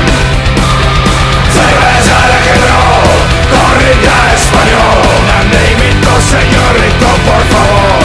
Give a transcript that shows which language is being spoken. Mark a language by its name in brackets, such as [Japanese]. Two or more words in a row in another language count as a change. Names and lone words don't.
[Spanish] Cerveza rock'n'roll, corrida español, [Czech] dej mi to [Spanish] señorito por favor.